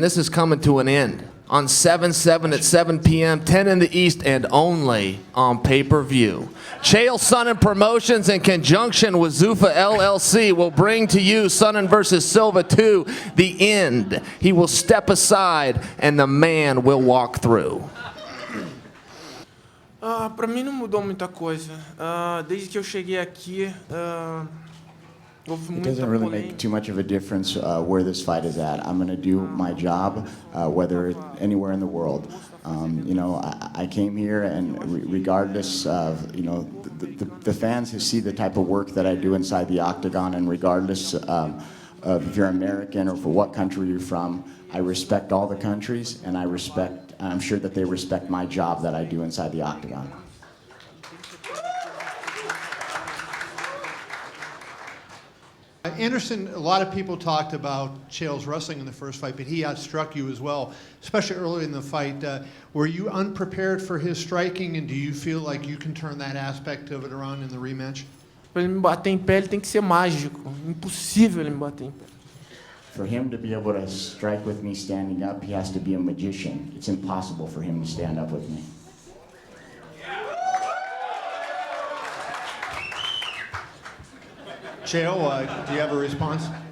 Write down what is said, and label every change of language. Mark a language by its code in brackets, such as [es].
[en] This is coming to an end on 7/7 at 7 p.m., 10 in the East, and only on pay-per-view. Chael Sonnen Promotions, in conjunction with Zuffa LLC, will bring to you Sonnen versus Silva 2, the end. He will step aside, and the man will walk through. [pt] Para mim não mudou muita coisa. Desde que eu cheguei aqui, houve [en] It [pt] muita [en] doesn't really [pt] polêmica. [en] make too much of a difference where this fight is at. I'm going to do my job, whether it's anywhere in the world. I came here, and regardless of, the fans who see the type of work that I do inside the octagon, and regardless of if you're American or for what country you're from, I respect all the countries, and I'm sure that they respect my job that I do inside the octagon. Anderson, a lot of people talked about Chael's wrestling in the first fight, but he outstruck you as well, especially early in the fight. Were you unprepared for his striking, and do you feel like you can turn that aspect of it around in the rematch? [pt] Para ele me bater em pé, ele tem que ser mágico. Impossível ele me bater em pé. [en] For him to be able to strike with me standing up, he has to be a magician. It's impossible for him to stand up with me. Chael, do you have a response?